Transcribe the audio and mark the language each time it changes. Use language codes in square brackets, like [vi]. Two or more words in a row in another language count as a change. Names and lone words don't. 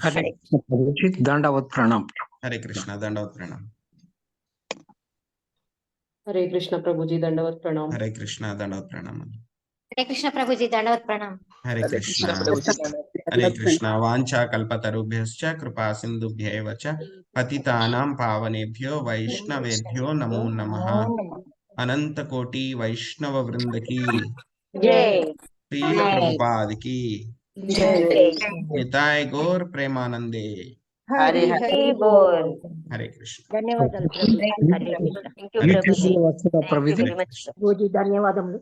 [sa] హరే కృష్ణ ప్రభుజీ. దండవత్ ప్రణామం. హరే కృష్ణ. దండవత్ ప్రణామం. హరే కృష్ణ ప్రభుజీ. దండవత్ ప్రణామం. హరే కృష్ణ. దండవత్ ప్రణామం. హరే కృష్ణ ప్రభుజీ. దండవత్ ప్రణామం. హరే కృష్ణ. హరే కృష్ణ. వాంఛా కల్పతరుభ్యశ్చ కృపా సింధుభ్యైవ చ పతితానాం పావనేభ్యో వైష్ణవేభ్యో నమో నమః. [te] అనంత కోటి వైష్ణవ వృందకి శ్రీల ప్రభుపాదికి [bn] নিতাই গৌর প্রেমানন্দে. হরি হরি বোল. [sa] హరే కృష్ణ. [te] ధన్యవాదాలు ప్రభుజీ. ధన్యవాదములు.